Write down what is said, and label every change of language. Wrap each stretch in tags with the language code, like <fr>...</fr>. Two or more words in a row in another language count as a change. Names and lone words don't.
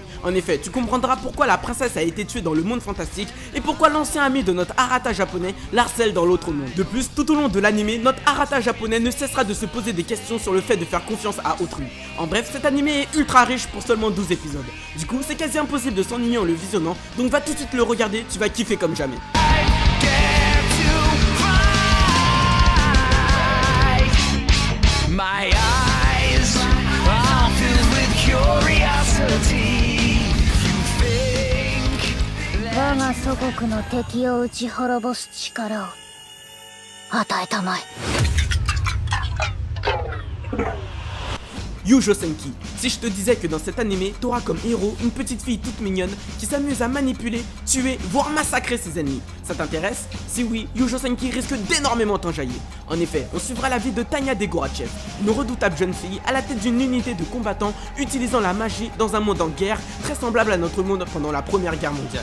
<fr>En effet, tu comprendras pourquoi la princesse a été tuée dans le monde fantastique et pourquoi l'ancien ami de notre Arata japonais l'harcèle dans l'autre monde. De plus, tout au long de l'animé, notre Arata japonais ne cessera de se poser des questions sur le fait de faire confiance à autrui. En bref, cet animé est ultra riche pour seulement 12 épisodes. Du coup, c'est quasi impossible de s'ennuyer en le visionnant, donc va tout de suite le regarder, tu vas kiffer comme jamais.</fr> <en>My eyes are filled with curiosity. You think</en> <ja>我が祖国の敵を打ち滅ぼす力を与えたまえ。</ja> <fr>Yujo Senki. Si je te disais que dans cet animé, t'auras comme héros une petite fille toute mignonne qui s'amuse à manipuler, tuer, voire massacrer ses ennemis. Ça t'intéresse? Si oui, Yujo Senki risque d'énormément t'enjailler. En effet, on suivra la vie de Tanya Degorachev, une redoutable jeune fille à la tête d'une unité de combattants utilisant la magie dans un monde en guerre très semblable à notre monde pendant la Première Guerre mondiale.</fr>